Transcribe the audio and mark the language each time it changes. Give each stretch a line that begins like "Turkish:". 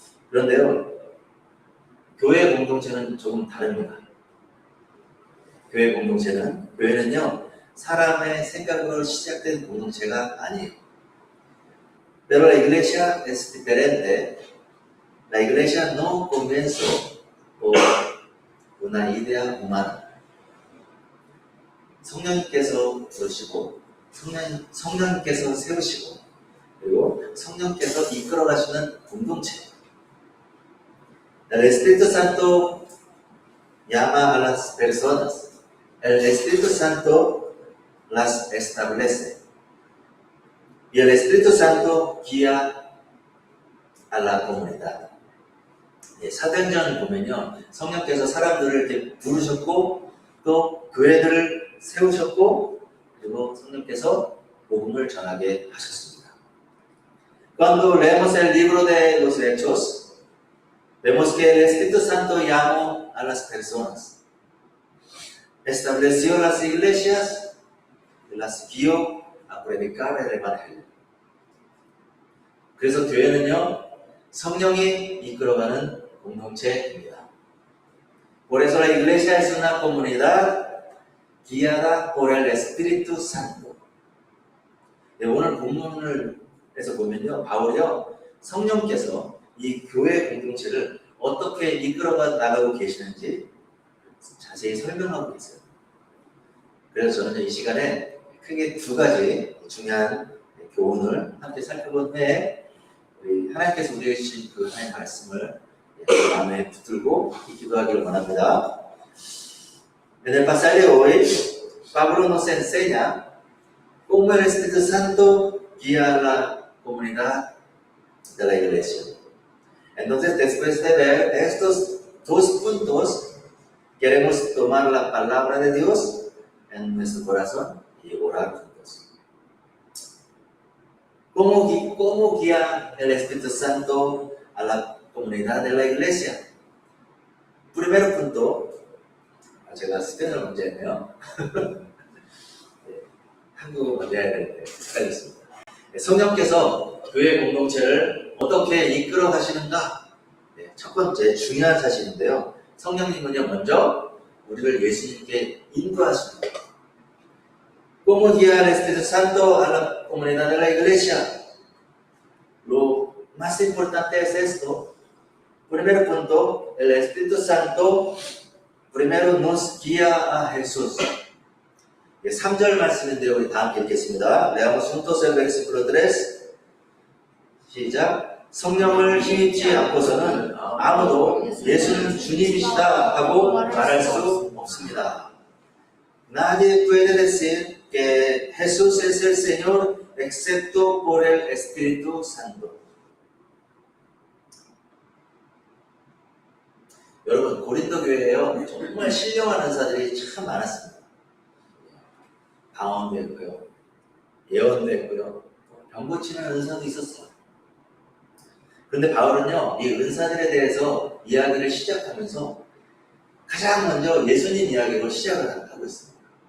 Korean: 그런데요, 교회 공동체는 조금 다릅니다. 교회는요, 사람의 생각으로 시작된 공동체가 아니에요.
Spanish: Pero la iglesia es diferente. La iglesia no comenzó por una idea humana.
Korean: 성령께서 부르시고, 성령께서 세우시고, 그리고 성령께서 이끌어 가시는 공동체.
Spanish: El Espíritu Santo llama a las personas. El Espíritu Santo las establece. Y el Espíritu Santo guía a la comunidad.
Korean: 사도행전 보면요, 성령께서 사람들을 이렇게 부르셨고, 또 교회들을 세우셨고, 그리고 성령께서 복음을 전하게 하셨습니다.
Spanish: Cuando leemos el libro de los Hechos, vemos que el Espíritu Santo llamó a las personas, estableció las iglesias y las guió a predicar el Evangelio.
Korean: 그래서 교회는요, 성령이 이끌어가는 공동체입니다.
Spanish: Por eso la iglesia es una comunidad guiada por el Espíritu Santo.
Korean: 오늘 본문에서 보면요, 바울이요, 성령께서 이 교회 공동체를 어떻게 이끌어가 나가고 계시는지 자세히 설명하고 있어요. 그래서 저는 이 시간에 크게 두 가지 중요한 교훈을 함께 살펴본 후에 우리 하나님께서 우리에게 주신 그 하나님의 말씀을 마음에 붙들고 기도하기를 원합니다.
Spanish: En el pasaje de hoy, Pablo nos enseña cómo el Espíritu Santo guía a la comunidad de la iglesia. Entonces, después de ver estos dos puntos, queremos tomar la palabra de Dios en nuestro corazón y orar juntos. ¿Cómo guía el Espíritu Santo a la comunidad de la iglesia? Primer punto,
Korean: 제가 스페인어를 먼저 했네요. 한국어 먼저 해야 되는데 헷갈렸습니다. 성령께서 교회 공동체를 어떻게 이끌어 가시는가? 첫 번째 중요한 사실인데요. 성령님은요, 먼저 우리를 예수님께 인도하십니다.
Spanish: ¿Cómo guía el Espíritu Santo a la comunidad de la iglesia? Lo más importante es esto. Primer punto, el Espíritu Santo primero nos guía a Jesús.
Korean: 3절 말씀인데요, 우리 다 함께 읽겠습니다.
Spanish: Leamos juntos el versículo 3.
Korean: 시작. 성령을 힘입지 않고서는 아무도 예수는 주님이시다 하고 말할 수 없습니다.
Spanish: Nadie puede decir que Jesús es el Señor excepto por el Espíritu Santo.
Korean: 여러분, 고린도 교회에요, 정말 신령한 은사들이 참 많았습니다. 방언도 했고요, 예언도 했고요, 병 고치는 은사도 있었어요. 그런데 바울은요, 이 은사들에 대해서 이야기를 시작하면서 가장 먼저 예수님 이야기로 시작을 하고 있습니다.